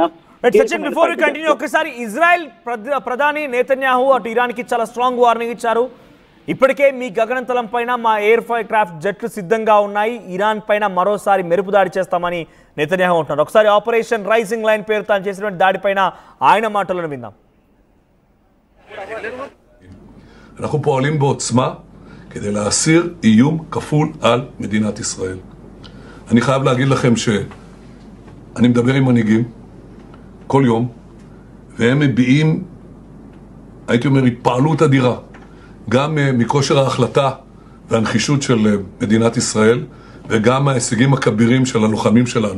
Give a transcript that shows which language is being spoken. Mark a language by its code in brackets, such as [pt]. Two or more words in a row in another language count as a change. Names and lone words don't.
[te] ఒకసారి ఇజ్రాయెల్ ప్రధాని నేతన్యాహు అటు ఇరాన్ కి చాలా [en] strong warning [te] ఇచ్చారు. ఇప్పటికే మీ గగనతలం పైన మా ఎయిర్ క్రాఫ్ట్ జట్లు సిద్ధంగా ఉన్నాయి, ఇరాన్ పైన మరోసారి మెరుపు దాడి చేస్తామని నేతన్యాహు అంటున్నారు. ఒకసారి ఆపరేషన్ రైజింగ్ లైన్ పేరుతో చేసినటువంటి దాడిపైన ఆయన మాటలను విందాం. [he] אנחנו פועלים בעוצמה כדי להסיר איום כפול על מדינת ישראל. אני חייב להגיד לכם שאני מדבר עם מנהיגים כל יום, והם מביעים, הייתי אומר, התפעלות אדירה, גם מכושר ההחלטה והנחישות של מדינת ישראל, וגם ההישגים הכבירים של הלוחמים שלנו.